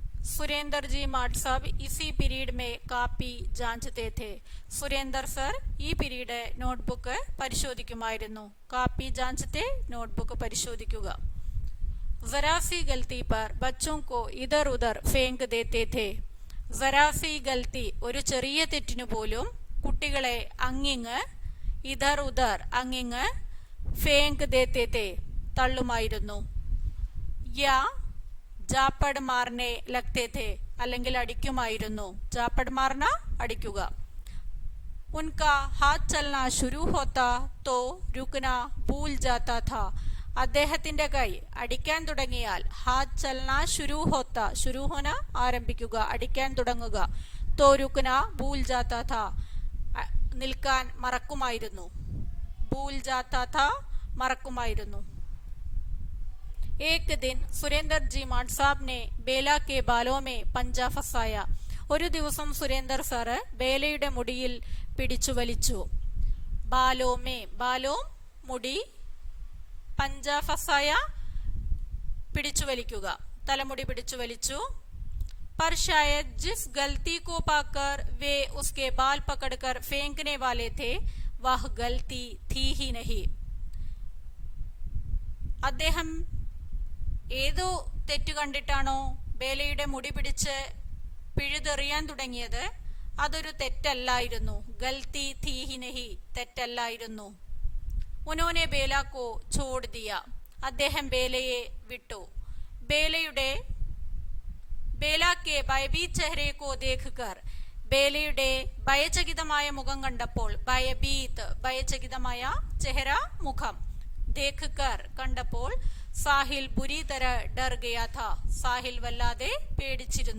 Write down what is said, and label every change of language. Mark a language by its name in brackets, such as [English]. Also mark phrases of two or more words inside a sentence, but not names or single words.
[Hindi] सुरेंद्र जी माट साहब इसी पीरियड में कॉपी जांचते थे. [Malayalam] സുരേന്ദർ സർ ഈ [English] period notebook [Malayalam] പരിശോധിക്കുമായിരുന്നു. [Hindi] कॉपी जांचते [Malayalam] നോട്ട്ബുക്ക് പരിശോധിക്കുക. [Hindi] जरा सी गलती पर बच्चों को इधर उधर फेंक देते थे. जरा सी गलती [Malayalam] ഒരു ചെറിയ തെറ്റിനു പോലും കുട്ടികളെ അങ്ങിങ്ങ് [Hindi] इधर उधर [Malayalam] അങ്ങിങ്ങ് [Hindi] फेंक देते थे [Malayalam] തള്ളുമായിരുന്നു. [Hindi] या झापड़ मारने लगते थे [Malayalam] അല്ലെങ്കിൽ അടിക്കുമായിരുന്നു. [Hindi] झापड़ मारना അടിക്കുക. उनका हाथ चलना शुरू होता तो रुकना भूल जाता था. [Malayalam] അദ്ദേഹത്തിന്റെ കൈ അടിക്കാൻ തുടങ്ങിയാൽ [Hindi] हाथ चलना शुरू होता शुरू होना [Malayalam] ആരംഭിക്കുക, അടിക്കാൻ തുടങ്ങുക. [Hindi] तो रुकना भूल जाता था [Malayalam] നിൽക്കാൻ മറക്കുമായിരുന്നു. [Hindi] भूल जाता था മറക്കുമായിരുന്നു. एक दिन सुरेंद्र जी माट साहब ने बेला के बालों में पंजा फसाया. [Malayalam] ഒരു ദിവസം സുരേന്ദർ സാറ് ബേലയുടെ മുടിയിൽ പിടിച്ചു വലിച്ചു. [Hindi] बालों में बालों [Malayalam] മുടി, [Hindi] पंजा फंसाया [Malayalam] പിടിച്ചു വലിക്കുക, തലമുടി പിടിച്ചു വലിച്ചു. [Hindi] पर शायद जिस गलती को पाकर वे उसके बाल पकड़कर फेंकने वाले थे वह गलती थी ही नहीं. [Malayalam] അദ്ദേഹം ഏതോ തെറ്റ് കണ്ടിട്ടാണോ ബേലയുടെ മുടി പിടിച്ച് പിഴുതെറിയാൻ തുടങ്ങിയത്, അതൊരു തെറ്റല്ലായിരുന്നു. [Hindi] ഗൽത്തി थी ही नहीं, [Malayalam] തെറ്റല്ലായിരുന്നു. [Hindi] उन्होंने बेला को छोड़ दिया, [Malayalam] അദ്ദേഹം ബേലയെ വിട്ടു. [Hindi] बेला के भयभीत चेहरे को देख कर, [Malayalam] ബേലയുടെ ഭയചകിതമായ മുഖം കണ്ടപ്പോൾ, [Hindi] ഭയഭീത് ഭയചകിതമായ ചെഹ്ര മുഖം, देख कर കണ്ടപ്പോൾ, साहिल बुरी तरह डर गया था, [Malayalam] സാഹിൽ വല്ലാതെ പേടിച്ചിരുന്നു.